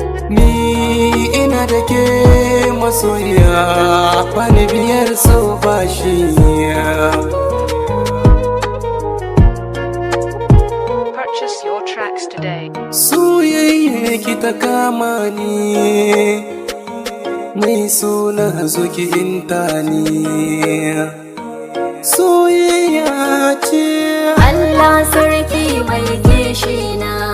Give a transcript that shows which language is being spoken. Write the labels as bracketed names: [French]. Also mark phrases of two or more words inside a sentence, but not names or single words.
[Hausa] Ni ina da ke, masoyiya, bani biyar so ba shi. [English] Purchase your tracks today. [Hausa] Soyayya ki ta kama ni, mai suna zo ki inta ni. Soyayya ce. Allah sarki mai kishi na.